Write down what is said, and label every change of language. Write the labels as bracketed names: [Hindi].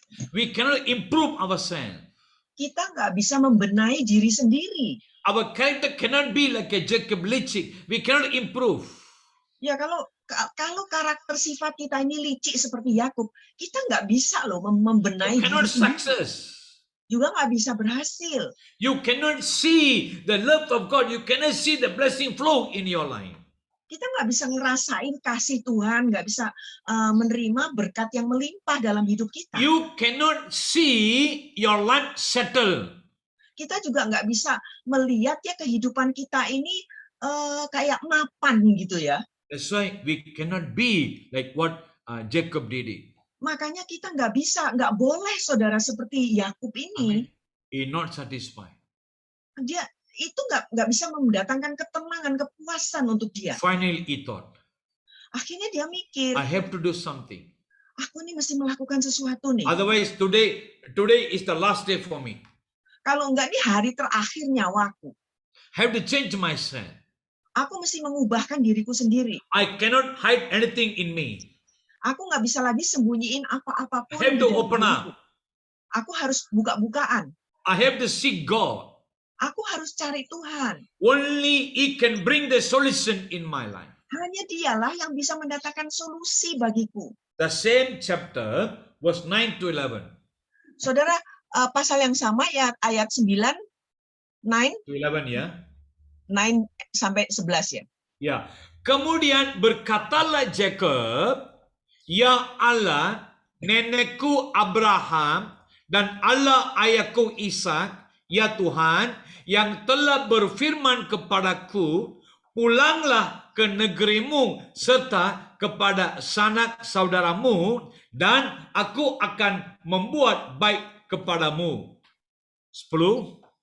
[English] We cannot improve ourselves. [Indonesian] kita nggak bisa membenahi diri sendiri. [English] Our character cannot be like a Jacob licik. We cannot improve. [Indonesian] Ya kalau karakter sifat kita ini licik seperti Yakub, kita nggak bisa loh membenahi [English] You cannot [Indonesian] diri sendiri. [English] success. [Indonesian] Juga nggak bisa berhasil. [English] You cannot see the love of God. You cannot see the blessing flow in your life. [Indonesian] Kita nggak bisa ngerasain kasih Tuhan, nggak bisa menerima berkat yang melimpah dalam hidup kita. [English] You cannot see your life settle. [Indonesian] Kita juga nggak bisa melihat ya kehidupan kita ini kayak mapan gitu ya. [English] That's why we cannot be like what Jacob did it. [Indonesian] Makanya kita nggak bisa, nggak boleh saudara seperti Yakub ini. [English] Amen. He not satisfied. [Indonesian] Dia itu nggak bisa mendatangkan ketenangan, kepuasan untuk dia. [English] Finally, he thought, [Indonesian] Akhirnya dia mikir, [English] I have to do something. [Indonesian] aku ini mesti melakukan sesuatu nih. [English] Otherwise, today is the last day for me. [Indonesian] Kalau enggak ini hari terakhir nyawaku. [English] I have to change myself. [Indonesian] Aku mesti mengubahkan diriku sendiri. [English] I cannot hide anything in me. [Indonesian] Aku nggak bisa lagi sembunyiin apa-apapun. [English] I have [Indonesian] di [English] to [Indonesian] dalam [English] open [Indonesian] diriku. [English] up. [Indonesian] Aku harus buka-bukaan. [English] I have to seek God. [Indonesian] Aku harus cari Tuhan. [English] Only He can bring the solution in my life. [Indonesian] Hanya Dialah yang bisa mendatangkan solusi bagiku. [English] The same chapter, verse 9 to 11. [Indonesian] Saudara, pasal yang sama ya ayat 9, 9 [English] To 11 ya. [Indonesian] sampai 11 ya. Ya. Kemudian berkatalah Jacob, ya Allah, nenekku Abraham dan Allah ayahku Ishak, ya Tuhan, yang telah berfirman kepadaku, pulanglah ke negerimu serta kepada sanak saudaramu, dan aku akan membuat baik kepadamu. 10.